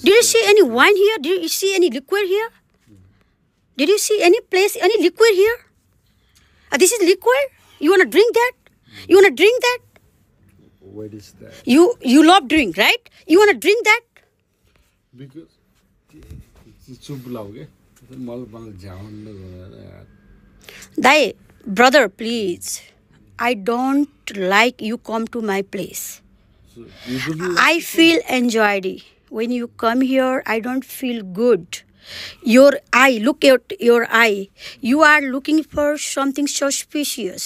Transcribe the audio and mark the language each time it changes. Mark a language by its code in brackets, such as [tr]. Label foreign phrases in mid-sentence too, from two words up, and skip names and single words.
[en] Did you see any wine here? Did you see any liquid here? Did you see any place, any liquid here? This is liquid? You want to drink that? You want to drink that? Where is that? You love drink, right? You want to drink that? [ne] Because चुप लाओ के मलाई झ्याउन यार [en] Dai, brother, please. I don't like you come to my place. So you don't I feel anxiety. When you come here, I don't feel good. Your eye, look at your eye. You are looking for something suspicious.